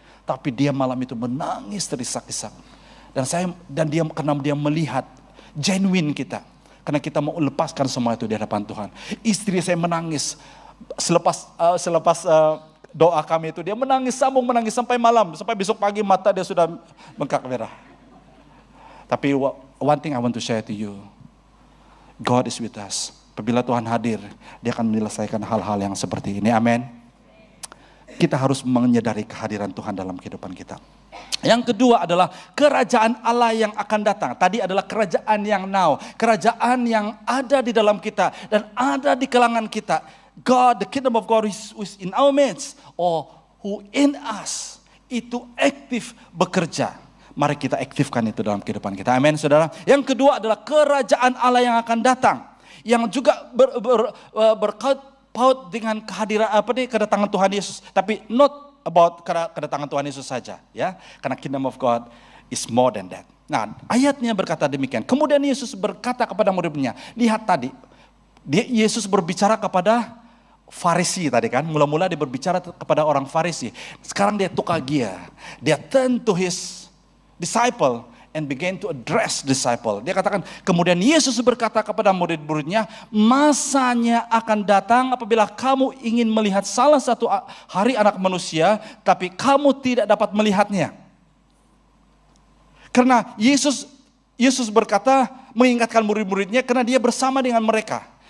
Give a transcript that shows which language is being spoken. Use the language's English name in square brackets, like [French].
[Indonesian] Tapi dia malam itu menangis terisak-isak. Karena dia melihat genuine kita. Karena kita mau lepaskan semua itu di hadapan Tuhan. Istri saya menangis. Selepas doa kami itu, dia menangis sampai malam. Sampai besok pagi mata dia sudah bengkak merah. [English] Tapi one thing I want to share to you. God is with us. [Indonesian] Apabila Tuhan hadir, dia akan menyelesaikan hal-hal yang seperti ini. Amin. Kita harus menyadari kehadiran Tuhan dalam kehidupan kita. Yang kedua adalah kerajaan Allah yang akan datang. Tadi adalah kerajaan yang now. Kerajaan yang ada di dalam kita dan ada di kalangan kita. [English] God, the kingdom of God is in our midst. Or who in us. [Indonesian] Itu aktif bekerja. Mari kita aktifkan itu dalam kehidupan kita. Amin, saudara. Yang kedua adalah kerajaan Allah yang akan datang. Yang juga berpaut dengan kehadiran kedatangan Tuhan Yesus. Tapi [English] not about [Indonesian] kedatangan Tuhan Yesus saja, ya. Karena [English] kingdom of God is more than that. [Indonesian] Nah, ayatnya berkata demikian. Kemudian Yesus berkata kepada murid-muridnya, lihat tadi, Yesus berbicara kepada Farisi tadi kan. Mula-mula dia berbicara kepada orang Farisi. Sekarang dia tukar gear. Dia [English] turn to his disciple and began to address disciple. [Indonesian] Dia katakan, kemudian Yesus berkata kepada murid-muridnya, masanya akan datang apabila kamu ingin melihat salah satu hari anak manusia, tapi kamu tidak dapat melihatnya. Karena Yesus berkata, mengingatkan murid-muridnya karena dia bersama dengan mereka.